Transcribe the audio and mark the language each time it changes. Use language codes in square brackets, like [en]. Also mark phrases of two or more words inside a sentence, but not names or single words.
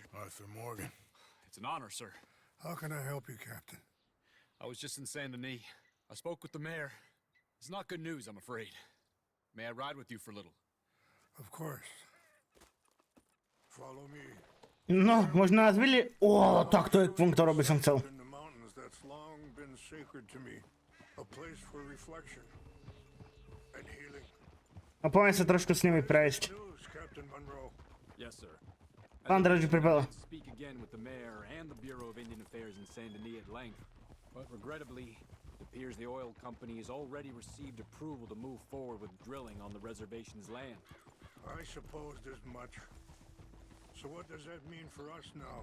[en] Arthur Morgan. It's an honor, sir. How can I help you, Captain? I was just in Saint Denis. I spoke with the mayor. It's not good news, I'm afraid. May I ride with you for a little? Of course. Follow me. [sk] No, možno nás videli. Ó, tak to je punkt, ktorý by som chcel. [en] In the mountains that's long been sacred to me. A place for reflection and healing. [sk] No poďme sa trošku s nimi prejsť. [en] News, Captain Monroe. Yes, sir. [sk] Pán Drudge pripravil. [en] Speak again with the mayor and the Bureau of Indian Affairs in Saint Denis at length, but regrettably, it appears the oil company has already received approval to move forward with drilling on the reservation's land. I supposed as much. So what does that mean for us now?